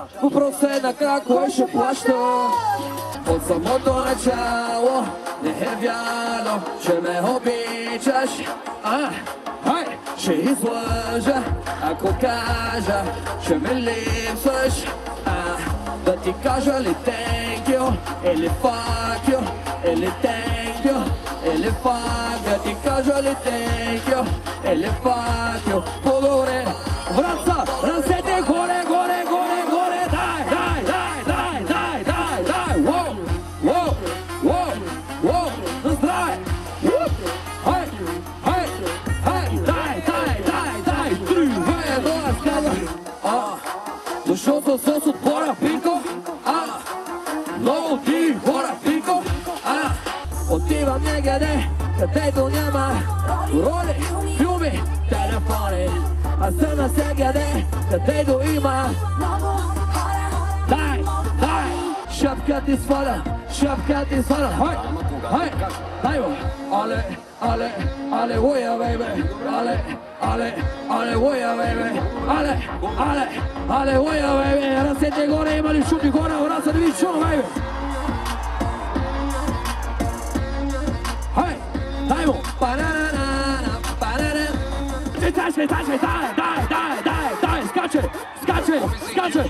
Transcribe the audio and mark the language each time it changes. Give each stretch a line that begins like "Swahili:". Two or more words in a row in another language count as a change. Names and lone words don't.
Bulgarian: Въпросът е накрая, кой ще плаща? От самото начало не е вярно, че ме обичаш. Ще излъжа, ако кажа, че ме липсваш. Да ти кажа ли
English: thank you,
Bulgarian: или
English: fuck you,
Bulgarian: или
English: thank you,
Bulgarian: или fuck. Да ти кажа ли
English: thank you,
Bulgarian: или
English: fuck you.
Bulgarian: По-добре, Враца, ръцете горе, горе, горе, горе. Дай, дай, дай, дай, дай, дай, дай. Воу, воу, воу, воу. Здравей. Хай, хай, хай. Дай, дай, дай, дай. 3, 2, 1, каза. Защото с отбора Пинко. Много ти хора Пинко. Отивам някъде, където няма роли, филми, телефони. Аз съм навсякъде, където има дай, дай. Шапка ти сваля, шапка ти сваля. Хай, хай, дай го. Але, але, алелуя, бейбе. Але, але, алелуя, бейбе. Але, але, алелуя, бейбе. Ръцете горе, има ли шуми горе, Враца да ви чуна, бейбе. Хай, дай му. Бананана, бананана. Таче, таче, дай, дай, дай, дай, дай. Скаче, скаче, скаче.